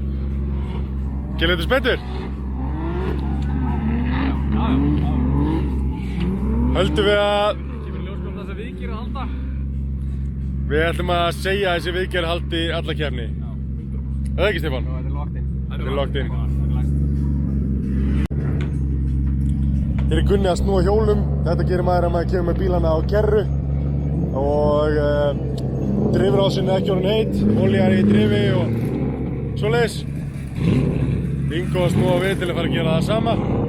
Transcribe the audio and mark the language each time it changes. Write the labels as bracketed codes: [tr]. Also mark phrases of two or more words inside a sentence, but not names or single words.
[is] Kjell, þetta spenntur? Höldum við að... Kemur ljós hvort þessi viðgerð að halda? Við ætlum að segja að þessi viðgerð haldi alla keppni. Já, 100%. Það ekki, Stefán? Þetta er [en] locked in. [is] Þetta er [en] locked in. [is] Hér er Gunni að snúa hjólum. Þetta gerir maður að maður kemur með bílana á kerru og drifrásin er ekki orðin heitt, olía er í drifi og svoleiðis. Ingo að snúa við til að fara að gera það sama.